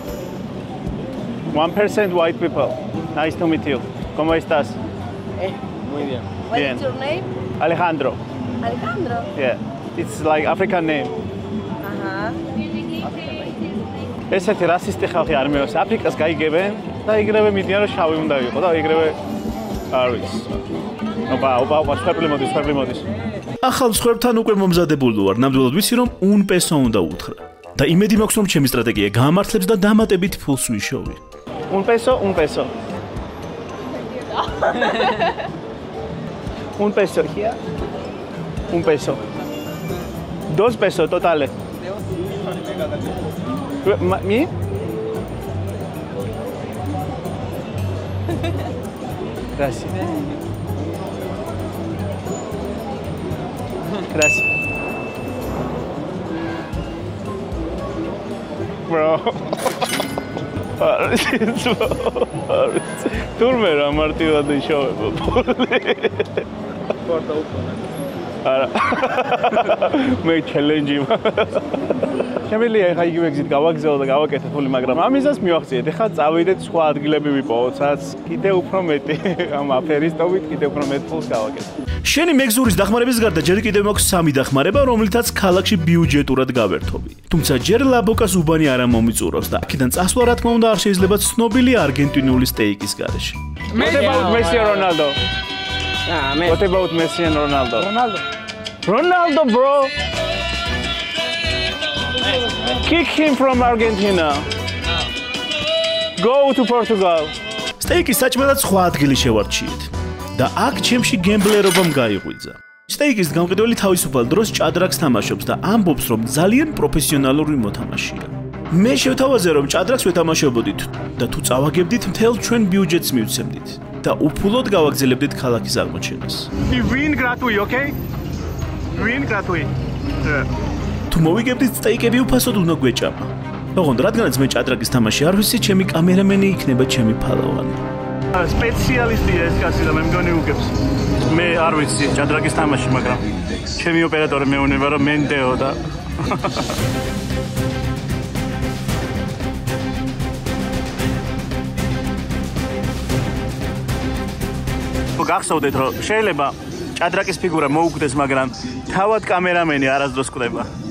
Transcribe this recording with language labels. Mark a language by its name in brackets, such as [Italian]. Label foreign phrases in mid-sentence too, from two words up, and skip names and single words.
[English] 1% white people. Nice to meet you. [Spanish] ¿Cómo estás? Muy bien. [English] What [Spanish] Bien. [English] is your name? Alejandro. Alejandro? Yeah. It's like African name. [Georgian] ესეთი რასისტი ხალხი არ მეოს. აფრიკას გაიგებენ და იგრევე მიდიან რომ შავი უნდა იყო და იგრევე არ ვიცი. ოპა, სხვები მოდის. ახალ მსხვერპლთან უკვე მომზადებული ვარ, ნამდვილად ვიცი რომ [Spanish] un peso [Georgian] უნდა უთხრა. და იმედი მაქვს რომ ჩემი სტრატეგია გაამართლებს და დამატებით ფულს ვიშოვი. [Spanish] Un peso. Un peso here. Un peso. 2 pesos totales. ¿Mi? Gracias. Gracias. Bro. [Georgian] თურმე რა მარტივად იშოვება ფული. არა. მე ჩელენჯი. შემიძლია ეხა იგივე გზით გავაგზავნო და გავაკეთე ფული, მაგრამ ამისას მივახციეთ. ეხა წავიდეთ სხვა ადგილები ვიპოვოთ, სადაც კიდე უფრო მეტი ამ აფერისტობით კიდე უფრო მეტ ფულს გავაკეთე. შენი მეგზურის დახმარების გარდა ჯერ კიდევ მაქვს სამი დახმარება, რომლითაც ქალაქში ბიუჯეტურად გავერთობი. თუმცა ჯერ ლაბოკას უბანი არ მომიწურავს და აქედან წასვლა რა თქმა უნდა არ შეიძლება ცნობილი არგენტინული სტეიკის გარეშე. [English] What about Messi and Ronaldo? What about Messi and Ronaldo? Ronaldo, bro. Kick him from Argentina. Go to Portugal. [Georgian] სტეიკის საჭმელად სხვა ადგილი შევარჩიეთ და აქ ჩემში გემბლერობამ გაიღვიძა. სტეიკის გამყიდველი თავისუფალ დროს ჭადრაკს თამაშობს და ამბობს, რომ ძალიან პროფესიონალური მოთამაშეა. მე შევთავაზე, რომ ჭადრაკს ვეთამაშებოდით და თუ წავაგებდით, მთელ ჩვენ ბიუჯეტს მივცემდით და უფულოდ გავაგზავნებდით ქალაქის აღმოჩენას. [English] Win gratuit, okay? Win gratuit. [Georgian] თუ მოვიგებდით სტეიკები უფასოდ უნდა გვეჭამა. ოღონდ რადგანაც მე ჭადრაკის თამაში არ ვიცი, ჩემი კამერამენი იქნება ჩემი ფალავანი. სპეციალისტია ეს კაცი და მე მგონი უგებს. მე არ ვიცი ჭადრაკის თამაში, მაგრამ ჩემი ოპერატორი მეუნება რომ მენდეო და გახსოვდეთ რომ შეიძლება ჭადრაკის ფიგურა მოუკვდეს, მაგრამ თავად კამერამენი არასდროს კვდება.